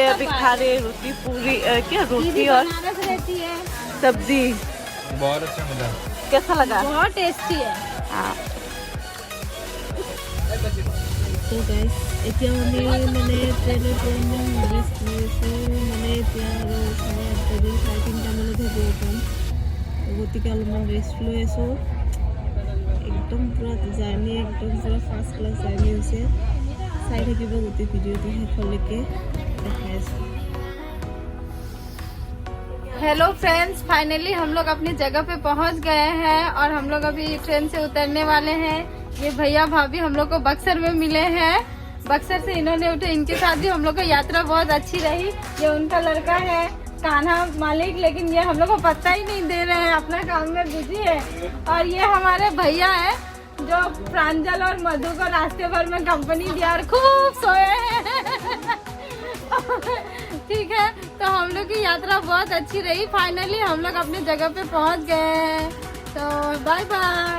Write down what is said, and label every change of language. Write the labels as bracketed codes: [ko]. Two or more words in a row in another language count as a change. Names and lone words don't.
[hi] हैं अभी खा रहे रोटी पूरी क्या रोटी और बनारस रहती है सब्जी बहुत अच्छा मिला कैसा लगा बहुत टेस्टी है हाँ [as] তো গাইজ এতিয়া আমি মানে ট্ৰেইনৰ পৰা ৰেষ্ট লৈ আছোঁ মানে এতিয়া আৰু 3:30 পাম গতিকে অলপমান ৰেষ্ট লৈ আছোঁ একদম পুৰা জাৰ্ণি একদম পুৰা [en] first class journey [as] হৈছে চাই থাকিব গোটেই ভিডিঅ'টো শেষলৈকে দেখাই আছোঁ [en] hello friends [hi] फाइनली हम लोग अपनी जगह पे पहुंच गए हैं और हम लोग अभी ट्रेन से उतरने वाले हैं ये भैया भाभी हम लोग को बक्सर में मिले हैं बक्सर से इन्होंने उठे इनके साथ भी हम लोग को यात्रा बहुत अच्छी रही ये उनका लड़का है कान्हा मालिक लेकिन ये हम लोग को पता ही नहीं दे रहे हैं अपना काम में बिजी है और ये हमारे भैया है जो प्रांजल और मधु को रास्ते भर में कंपनी दिया और खूब सोए हैं ठीक है तो हम लोग की यात्रा बहुत अच्छी रही फाइनली हम लोग अपनी जगह पे पहुंच गए हैं तो बाय बाय